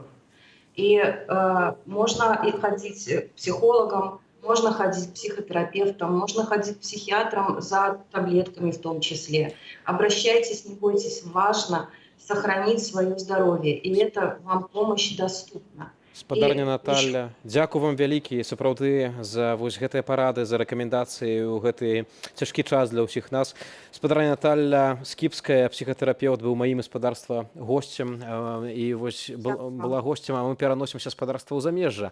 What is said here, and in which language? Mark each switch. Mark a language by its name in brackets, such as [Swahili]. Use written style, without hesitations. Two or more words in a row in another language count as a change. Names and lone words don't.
[Russian] И можно и ходить к психологам, можно ходить к психотерапевтам, можно ходить к психиатрам за таблетками в том числе. Обращайтесь, не бойтесь, важно сохранить свое здоровье, и это вам помощь доступна. [Belarusian] Спадарня Наталья, дзякую вам вялікі сапраўды за вось гэтыя парады, за рэкамендацыі ў гэты цяжкі час для ўсіх нас. Спадарня Наталья Скіпская, псіхатэрапеўт, быў маім гаспадарства госцем і вось была госцем, а мы пераносімся гаспадарства ў замежжа.